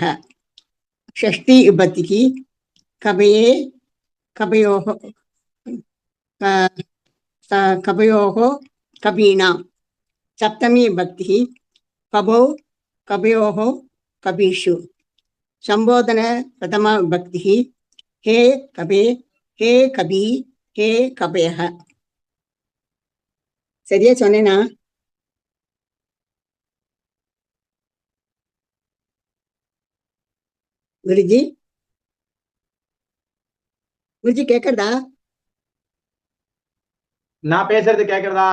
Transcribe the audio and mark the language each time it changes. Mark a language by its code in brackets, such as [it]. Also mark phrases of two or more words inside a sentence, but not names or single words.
[sa] षष्ठी विभक्ति कपये कपयोः कपीनां। सप्तमी विभक्तिः कबौ कवयोः कवीषु संबोधन प्रथमा विभक्तिः हे कवे हे कवी हे कवयः [ta] சரியா சொன்னேனா குருஜி குருஜி கேக்குறதா நான் பேசுறது கேக்குறதா